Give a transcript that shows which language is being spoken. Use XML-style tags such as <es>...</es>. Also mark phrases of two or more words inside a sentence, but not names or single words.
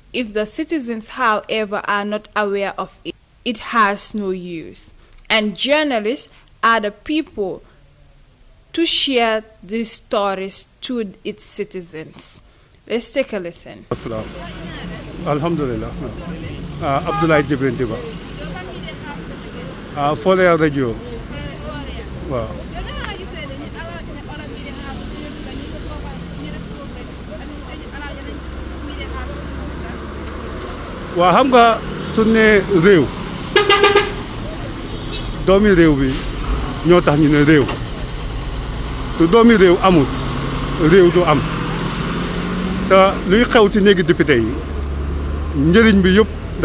<en>If the citizens, however, are not aware of it, it has no use. And journalists are the people to share these stories to its citizens. Let's take a listen. Alhamdulillah. Abdullah Jibrin Diba. Folia Radio. Wow.</en> <wo>Waa xam nga su ne réew doomi réew bi ñoo tax ñu ne réew su doomi réew amul réew du am te luy xew ci néegi député yi njëriñ bi yëpp dafa</wo>